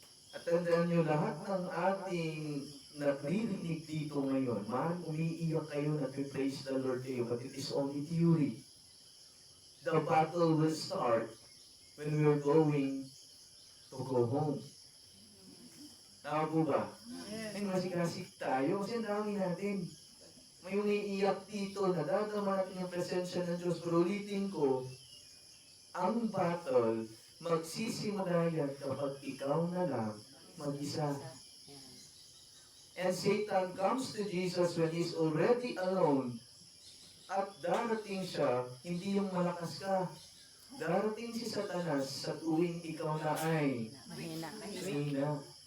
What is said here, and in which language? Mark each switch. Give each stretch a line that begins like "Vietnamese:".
Filipino: At tandaan nyo, lahat ng ating naririnig dito ngayon, man, umiiyak kayo, nag-praise the Lord kayo,
English: but it is only theory. The battle will start when we are going to go home.
Filipino: Tama po ba? Ay, masikasik tayo kasi ang dami natin. May umiiyak dito, nadadama natin yung presensya ng Diyos. Pero ulitin ko, ang battle, magsisimula yan kapag ikaw na lang mag-isa.
English: And Satan comes to Jesus when he's already alone.
Filipino: At darating siya, hindi yung malakas ka. Darating si Satanas sa tuwing ikaw na ay mahina.